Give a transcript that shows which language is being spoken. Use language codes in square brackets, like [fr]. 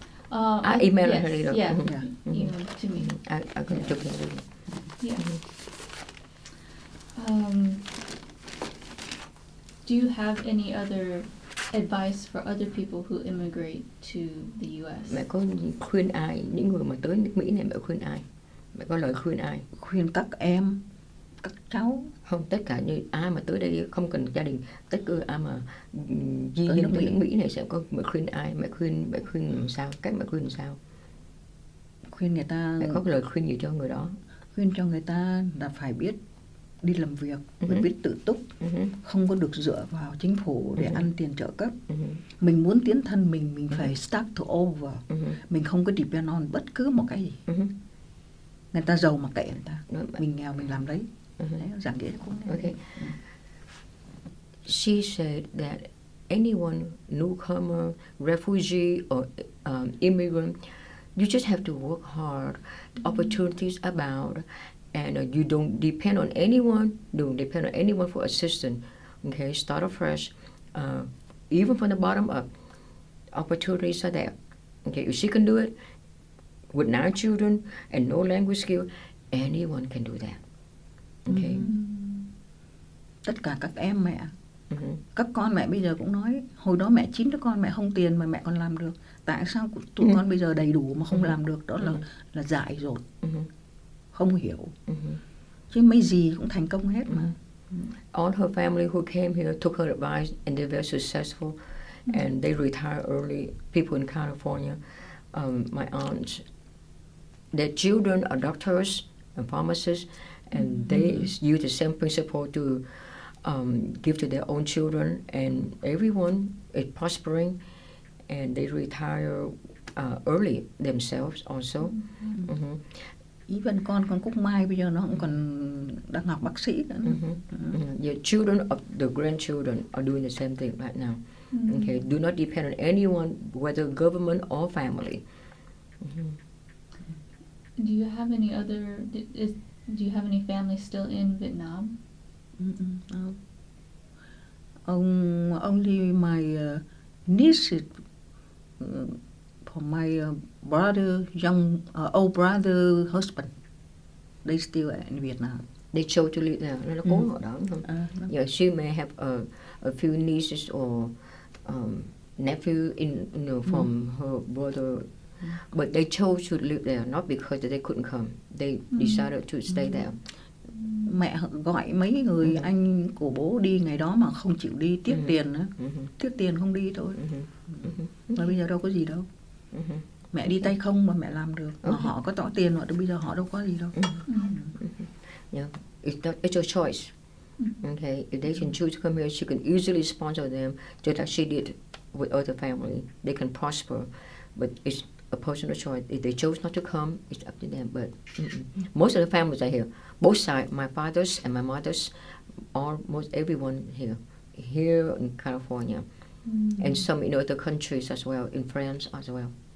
[en] I'll email her later. Yeah. Yeah. Email to me. I can took it later. Yeah. Do you have any other advice for other people who immigrate to the U.S.? [vi] Mẹ có khuyên ai, những người mà tới nước Mỹ này, mẹ khuyên ai? Mẹ có lời khuyên ai? Khuyên các em, các cháu. Không, tất cả như ai mà tới đây không cần gia đình, tất cả ai mà di dân tới nước Mỹ này sẽ có, mẹ khuyên ai? Mẹ khuyên làm sao? Cách mẹ khuyên làm sao? Khuyên người ta. Mẹ có lời khuyên gì cho người đó? Khuyên cho người ta là phải biết đi làm việc, phải biết tự túc, không có được dựa vào chính phủ để ăn tiền trợ cấp. Mình muốn tiến thân mình phải [en] start to over. [vi] Mình không có [en] depend on [vi] bất cứ một cái gì. Người ta giàu mà kệ người ta, mình nghèo mình làm đấy. Đấy, giảng nghĩa cũng [en] okay. She said that anyone, newcomer, refugee or immigrant, you just have to work hard. Opportunities abound. And you don't depend on anyone. Don't depend on anyone for assistance. Okay, start afresh. Even from the bottom up, opportunities are there. Okay, if she can do it with 9 children and no language skill, anyone can do that. Okay. [vi] Tất cả các em mẹ, các con mẹ bây giờ cũng nói, hồi đó mẹ 9 đứa con mẹ không tiền mà mẹ còn làm được. Tại sao tụi con bây giờ đầy đủ mà không làm được? Đó là dại dột. Không hiểu. Chứ mấy gì cũng thành công hết mà. [en] All her family who came here took her advice and they're very successful and they retire early. People in California, my aunts, their children are doctors and pharmacists and they use the same principle to give to their own children and everyone is prospering and they retire early themselves also. [vi] Even con Cúc Mai bây giờ nó cũng còn đang học bác sĩ nữa. [en] The children of the grandchildren are doing the same thing right now. Okay, do not depend on anyone, whether government or family. Do you have any other? Do you have any family still in Vietnam? No. Only my niece. For my brother, old brother husband, they still in Vietnam. They chose to live there. [vi] Nó cố ở đó không? [en] Yeah, she may have a few nieces or nephew from her brother, but they chose to live there not because they couldn't come. They decided to stay there. [vi] Mẹ gọi mấy người anh của bố đi ngày đó mà không chịu đi, tiếc tiền nữa. Tiếc tiền không đi thôi. Mà bây giờ đâu có gì đâu. Mẹ đi tay không mà mẹ làm được. Mà họ có tỏ tiền mà bây giờ họ đâu có gì đâu. [en] Yeah, it's your choice. Okay, if they can choose to come here, she can easily sponsor them, just like she did with other family. They can prosper, but it's a personal choice. If they chose not to come, it's up to them. But most of the families are here, both sides, my father's and my mother's, almost everyone here in California, and some in other countries as well, in France as well.